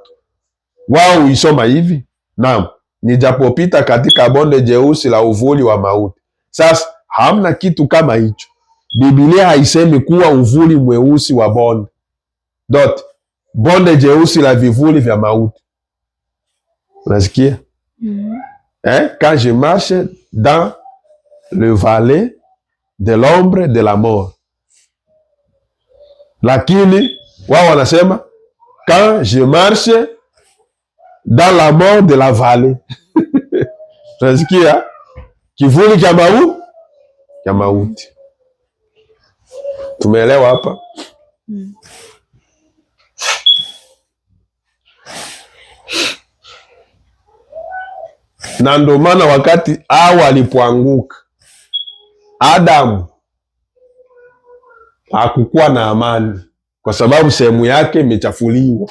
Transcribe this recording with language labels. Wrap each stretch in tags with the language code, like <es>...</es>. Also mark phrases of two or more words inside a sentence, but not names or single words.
<sw>Wao huisoma hivi: naam, nijapopita katika bonde jeusi la uvuli wa mauti. Sasa hamna kitu kama hicho. Biblia haisemi kuwa uvuli mweusi wa bonde dot, bonde jeusi la vivuli vya mauti. Unasikia?</sw> <fr>Quand je marche dans le vallée de l'ombre de la mort.</fr> <sw>Lakini wao wanasema</sw> <fr>quand je marche dans la mort de la vallée.</fr> <sw>Tunasikia kivuli cha mauti. Tumeelewa hapa? Na ndio maana wakati Hawa alipoanguka, Adamu hakukuwa na amani, kwa sababu sehemu yake imechafuliwa.</sw>